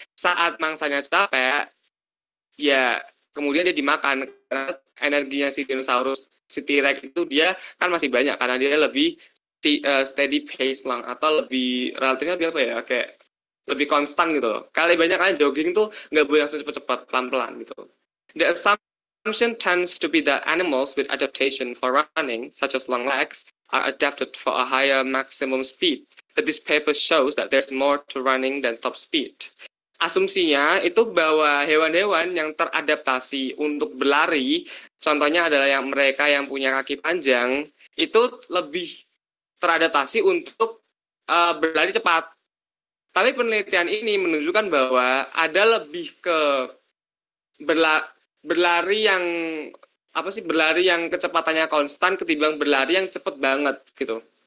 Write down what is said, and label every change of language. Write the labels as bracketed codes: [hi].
[id] Saat mangsanya capek, ya kemudian dia dimakan karena energinya si dinosaurus, si T-Rex itu dia kan masih banyak karena dia lebih [en] steady pace [id] lang atau lebih relatifnya lebih apa ya, kayak lebih konstan gitu loh. Kali banyak kan jogging tuh nggak boleh langsung cepet-cepet, pelan-pelan gitu. [en] The assumption tends to be that animals with adaptation for running, such as long legs, are adapted for a higher maximum speed. But this paper shows that there's more to running than top speed. [id] Asumsinya itu bahwa hewan-hewan yang teradaptasi untuk berlari, contohnya adalah yang mereka yang punya kaki panjang, itu lebih teradaptasi untuk berlari cepat. Tapi penelitian ini menunjukkan bahwa ada lebih ke berlari yang berlari yang kecepatannya konstan ketimbang berlari yang cepat banget gitu.